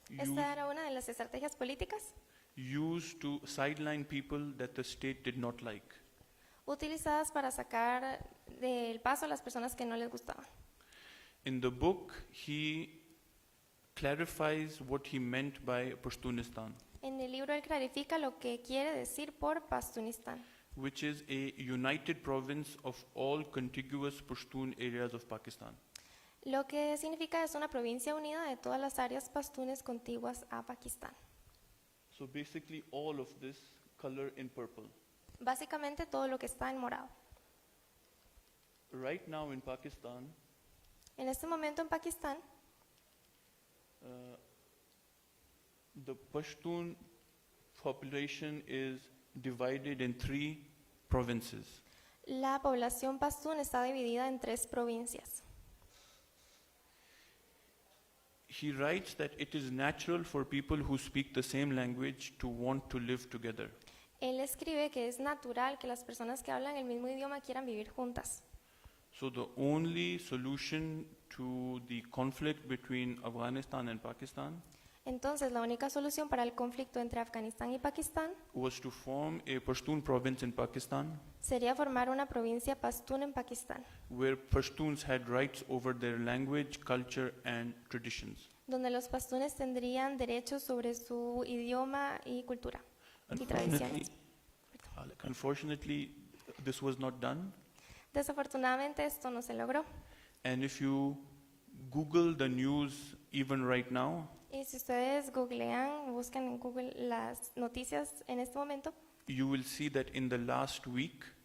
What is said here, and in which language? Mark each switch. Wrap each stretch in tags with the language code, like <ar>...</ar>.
<es>esta era una de las estrategias políticas</es> <en>used to sideline people that the state did not like.</en> <es>utilizadas para sacar del paso a las personas que no les gustaban.</es> <en>In the book, he clarifies what he meant by Pashtunistan,</en> <es>En el libro él clarifica lo que quiere decir por Pastunistán,</es> <en>which is a united province of all contiguous Pashtun areas of Pakistan.</en> <es>Lo que significa es una provincia unida de todas las áreas pastunes contiguas a Pakistán.</es> <en>So basically all of this color in purple.</en> <es>Básicamente todo lo que está en morado.</es> <en>Right now in Pakistan,</en> <es>En este momento en Pakistán,</es> <en>the Pashtun population is divided in 3 provinces.</en> <es>la población pastún está dividida en 3 provincias.</es> <en>He writes that it is natural for people who speak the same language to want to live together.</en> <es>Él escribe que es natural que las personas que hablan el mismo idioma quieran vivir juntas.</es> <en>So the only solution to the conflict between Afghanistan and Pakistan</en> <es>Entonces, la única solución para el conflicto entre Afganistán y Pakistán</es> <en>was to form a Pashtun province in Pakistan</en> <es>sería formar una provincia pastún en Pakistán,</es> <en>where Pashtuns had rights over their language, culture and traditions.</en> <es>donde los pastunes tendrían derechos sobre su idioma y cultura y tradiciones.</es> <en>Unfortunately, this was not done.</en> <es>Desafortunadamente esto no se logró.</es> <en>And if you Google the news even right now,</en> <es>Y si ustedes googlean, buscan en Google las noticias en este momento,</es> <en>you will see that in the last week,</en>